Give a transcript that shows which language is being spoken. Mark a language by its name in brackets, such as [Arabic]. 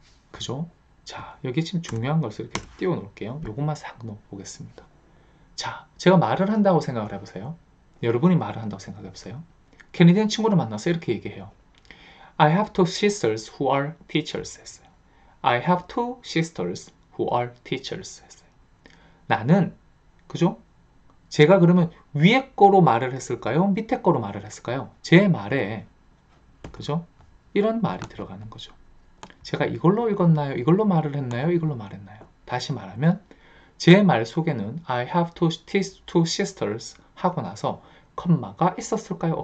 [Korean] 그죠? 자, 여기 지금 중요한 것을 이렇게 띄워 놓을게요. 요것만 싹 넣어 보겠습니다. 자, 제가 말을 한다고 생각을 해보세요. 여러분이 말을 한다고 생각해 보세요. 캐네디언 친구를 만나서 이렇게 얘기해요. [English] I have two sisters who are teachers [Korean] 했어요. [English] I have two sisters who are teachers 했어요. [Korean] 나는, 그죠? 제가 그러면 위에 거로 말을 했을까요? 밑에 거로 말을 했을까요? 제 말에, 그죠? 이런 말이 들어가는 거죠. 제가 이걸로 읽었나요? 이걸로 말을 했나요? 이걸로 말했나요? 다시 말하면 제 말 속에는 [English] I have two sisters [Korean] 하고 나서 컴마가 있었을까요?